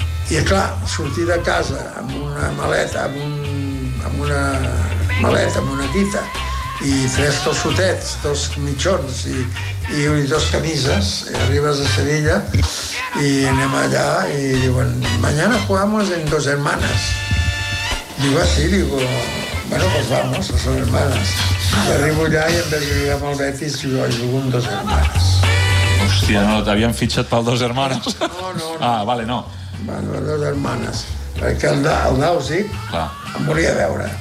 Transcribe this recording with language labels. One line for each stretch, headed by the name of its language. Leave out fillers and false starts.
Catalan: I, clar, sortir de casa amb una maleta, amb una guita, i 3 tossotets, 2 mitjons i 2 camises, i arribes a Sevilla, i anem allà, i diuen,
Spanish: mañana jugamos en 2 hermanas. Digo, ah, sí, digo, bueno, pues vamos, 2 hermanas.
Catalan: I arribo allà, i
Spanish: en vez de
Catalan: jugar amb el Betis, jo jugo en 2 hermanas. Hòstia, no, t'havien fitxat pel 2 hermanas? No. Ah, vale, no. Bueno, 2 hermanes, perquè el Nàusic em volia veure.